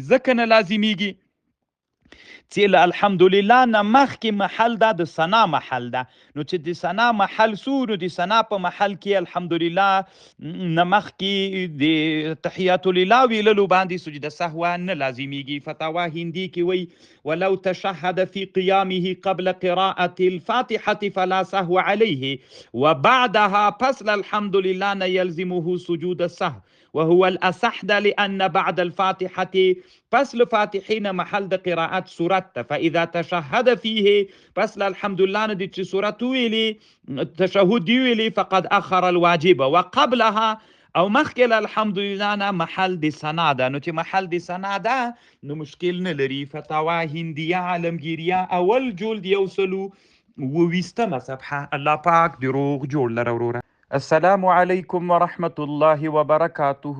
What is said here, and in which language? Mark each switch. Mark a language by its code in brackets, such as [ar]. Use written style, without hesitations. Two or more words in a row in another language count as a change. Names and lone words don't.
[ps] ځکه نه لازمیږي چې له الحمدلله نه مخکې محل دا د ثنا محل ده. نو چې د ثنا محل سو، نو د ثنا په محل کې الحمدلله نه مخکې د [ar] تحیات لله [ps] ویللو باندې سجده سهو نه لازمیږي. فتاوا هندي کې وی [ar] ولو تشهد في قيامه قبل قراءة الفاتحة فلا سهو عليه وبعدها [ps] پس الحمدلله نه [ar] يلزمه سجود السهو وهو الأصح ده، لأن بعد الفاتحة [ps] پس لفاتحين محل د قراءت سورت ته. [ar] فإذا تشهد فيه [ps] پس الحمدلله نه د چې سورت ویلي تشهد دی ویلي [ar] فقد أخر الواجب وقبلها [ps] او مخکې الحمدلله نه محل د ثنا ده. نو چې محل د ثنا ده نو مشکل نه لري. فتاوا هندیه عالمگیریه اول جلد 120 صفحه. [ar] الله پاک د روغ جوړ لره وروره. السلام علیکم ورحمت الله وبرکاته.